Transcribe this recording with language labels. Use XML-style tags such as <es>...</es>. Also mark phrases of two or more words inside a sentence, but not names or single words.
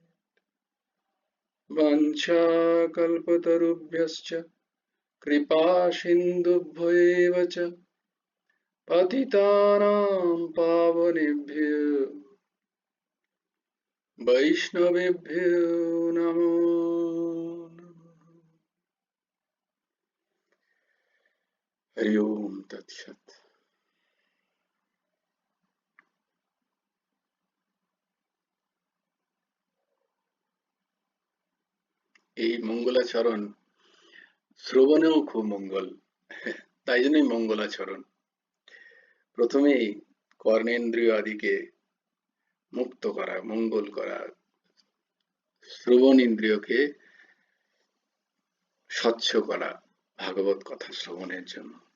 <sa>वाञ्छाकल्पतरुभ्यश्च कृपासिन्धुभ्यो एव च पतितानां पावनेभ्यो वैष्णवेभ्यो नमो नमः। हरि ओम तत्सत्।</sa> <bn>এই মঙ্গলাচরণ শ্রবণেও খুব মঙ্গল, তাই জন্যই মঙ্গলাচরণ। প্রথমেই কর্ণেন্দ্রিয় আদিকে মুক্ত করা, মঙ্গল করা, শ্রবণ ইন্দ্রিয়কে স্বচ্ছ করা ভাগবত কথা শ্রবণের জন্য।</bn>